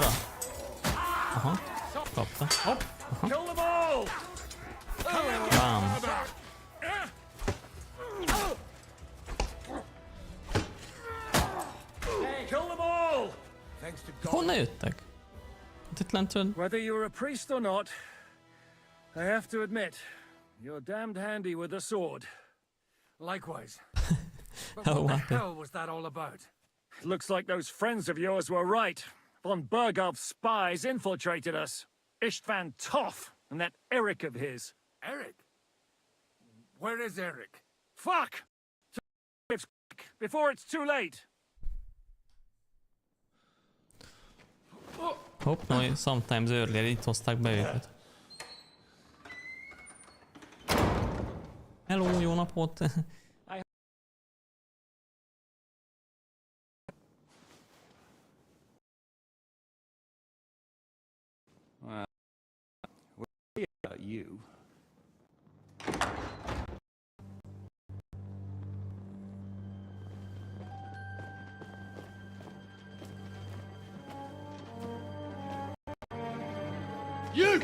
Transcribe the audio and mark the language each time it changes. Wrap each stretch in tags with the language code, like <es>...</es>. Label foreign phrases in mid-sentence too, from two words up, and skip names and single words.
<hu>Aha, kapta. Hopp! Aha. Bam! Honnan jöttek? Itt lentről?</hu> <en>Whether you're a priest or not, I have to admit, you're damned handy with a sword. Likewise. But Oh, what the what the- hell was that all about? Looks like those friends of yours were right. Von Bergov's spies infiltrated us. Istvan Toff and that Eric of his. Eric? Where is Eric? Fuck! Before it's too late.</en> <hu>Hopp,</hu> <en>no, sometimes earlier</en> <hu>itt hozták be őket. Hello, jó napot!</hu> <en>Well, we'll see about you. You!</en>